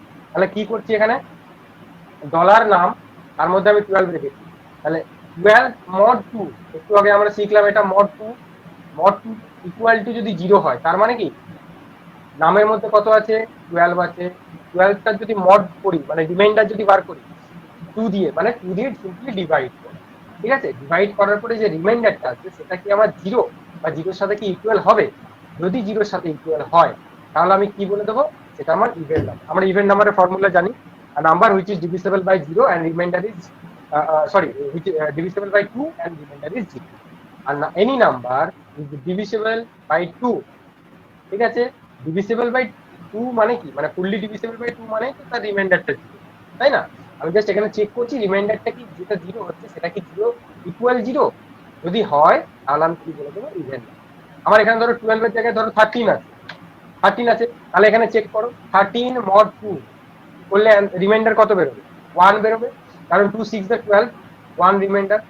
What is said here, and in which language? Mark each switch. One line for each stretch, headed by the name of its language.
Bangla: তাহলে কি করছি এখানে, ডলার নাম, তার মধ্যে আমি 12 রেখেছি, তাহলে 12 মড 2, একটু আগে আমরা শিখলাম এটা মড 2, মড 2 ইকুয়াল টু যদি 0 হয় তার মানে কি, নামের মধ্যে কত আছে 12 আছে, 12টা যদি মড করি মানে রিমাইন্ডার যদি বার করি 2 দিয়ে, মানে 2 দিয়ে সিম্পলি ডিভাইড করে, ঠিক আছে। ডিভাইড করার পরে যে রিমাইন্ডারটা আছে সেটা কি আমার 0 বা 0-র সাথে কি ইকুয়াল হবে, যদি 0-র সাথে ইকুয়াল হয় তাহলে আমি কি বলে দেবো, সেটা আমার ইভেন নাম্বার। আমরা ইভেন নাম্বারের ফর্মুলা জানি,
English: number which is divisible by 0 and remainder is sorry which divisible by 2 and remainder is 0, and any number is divisible by 2,
Bangla: ঠিক আছে। ডিভিজিবল বাই 2 মানে কি, মানে ফুললি ডিভিজিবল বাই 2 মানে তো তার রিমাইন্ডারটা 0, তাই না। আমি জাস্ট এখানে চেক করছি রিমাইন্ডারটা কি, যেটা 0 হচ্ছে সেটা কি 0 ইকুয়াল 0, যদি হয় তাহলে আমি কি বলে দেবো ইভেন। আমার এখানে ধরো 12 এর জায়গায় ধরো 13 আছে, 13 আছে, তাহলে এখানে চেক করো 13 মড 2 করলে রিমাইন্ডার কত বেরোবে, 1 বেরোবে, কারণ 2 6 12, 1 রিমাইন্ডার।